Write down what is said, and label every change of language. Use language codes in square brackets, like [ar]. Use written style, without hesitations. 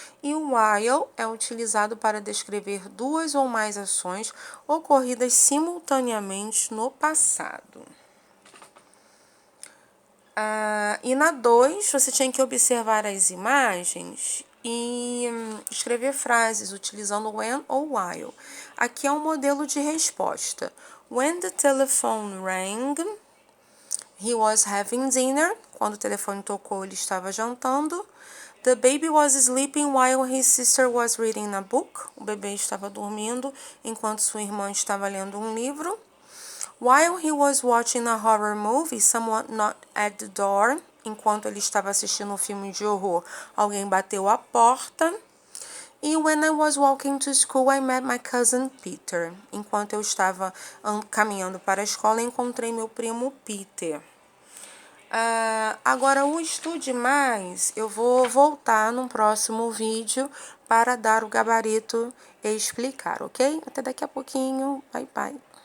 [pt] E o while é utilizado para descrever duas ou mais ações ocorridas simultaneamente no passado. E na 2, você tinha que observar as imagens e escrever frases utilizando when ou while. Aqui é um modelo de resposta. [en] When the telephone rang, he was having dinner. [pt] Quando o telefone tocou, ele estava jantando. [en] The baby was sleeping while his sister was reading a book. [pt] O bebê estava dormindo enquanto sua irmã estava lendo um livro. [en] While he was watching a horror movie, someone knocked at the door. [pt] Enquanto ele estava assistindo um filme de horror, alguém bateu a porta. [en] E when I was walking to school, I met my cousin Peter. [pt] Enquanto eu estava caminhando para a escola, encontrei meu primo Peter. Agora, o Estude Mais, eu vou voltar num próximo vídeo para dar o gabarito e explicar, ok? Até daqui a pouquinho. Bye, bye.